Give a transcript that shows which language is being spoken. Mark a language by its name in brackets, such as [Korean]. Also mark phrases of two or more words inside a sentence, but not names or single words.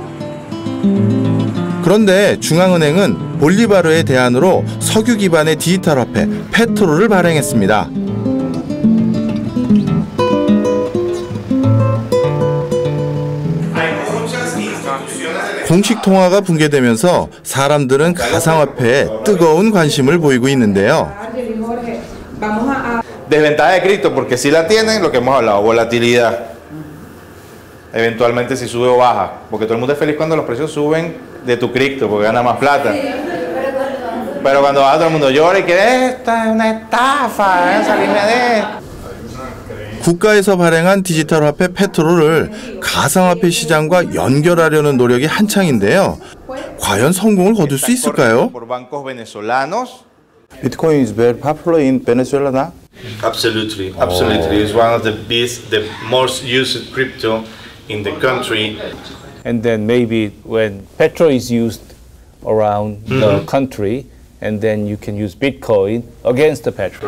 [Korean] 그런데 중앙은행은 볼리바르의 대안으로 석유 기반의 디지털 화폐 페트로를 발행했습니다. 공식 통화가 붕괴되면서 사람들은 가상화폐에 뜨거운 관심을 보이고 있는데요. [Spanish] Desventaja de cripto porque si la tienen, lo que hemos hablado, volatilidad. Eventualmente si sube o baja, porque todo el mundo es feliz cuando los precios suben de tu cripto porque gana más plata. Pero cuando baja todo el mundo llora y que esta es una estafa, salirme de esto. [Korean] 국가에서 발행한 디지털 화폐 페트로를 가상화폐 시장과 연결하려는 노력이 한창인데요. 과연 성공을 거둘 수 있을까요? [English] Bitcoin is very popular in Venezuela now? Absolutely, absolutely. It's one of the most used crypto in the country. And then maybe when Petro is used around the country, and then you can use Bitcoin against the Petro.